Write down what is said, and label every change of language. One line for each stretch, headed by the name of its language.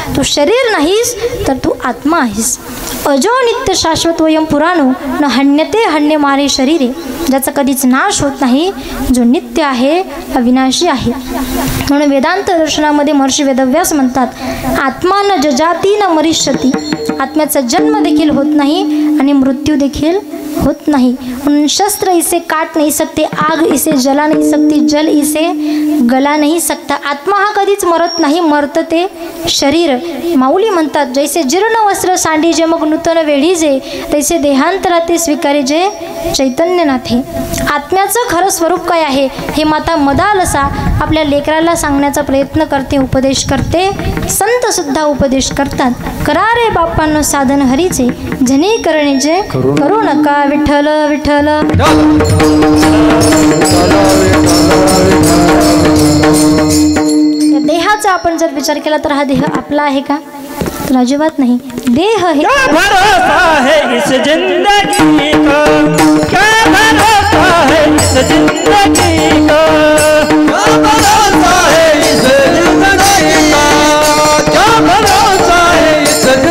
Marathi: तू शरीर नाहीस तर तू आत्मा आहेस.
Sanskrit: अजो नित्य शाश्वत वयम पुराणो न हन्यते हन्य मारे शरीरे.
Marathi: ज्याचा कधीच नाश होत नाही, जो नित्य आहे, अविनाशी आहे. म्हणून वेदांत दर्शनामध्ये महर्षी वेदव्यास म्हणतात,
Sanskrit: आत्मा न जजाती न मरिष्यती.
Marathi: आत्म्याचा जन्म देखील होत नाही आणि मृत्यू देखील होत नाही. म्हणून
Hindi: शस्त्र इसे काट नहीं सकते, आग इसे जला नहीं सकती, जल इसे गला नहीं सकता.
Marathi: आत्मा हा कधीच मरत नाही, मरत ते शरीर. माऊली म्हणतात, जैसे जीर्ण वस्त्र सांडी जे मग नूतन वेढी जे, तैसे देहांतरा ते स्वीकारे जे चैतन्यनाथे. आत्म्याचं खरं स्वरूप काय आहे हे माता मदालसा आपल्या लेकराला सांगण्याचा प्रयत्न करते, उपदेश करते. संत सुद्धा उपदेश करतात. करा रे बापांनो साधन हरीचे, जनी करणेचे करू नका. विठ्ठल विठ्ठल. देहाचा आपण जर विचार केला तर हा देह आपला आहे का तर अजिबात नाही. देह हे
Hindi: भरोसा है इस जिंदगी का, क्या भरोसा है इस जिंदगी का, क्या भरोसा है इस जिंदगी का, क्या भरोसा है इस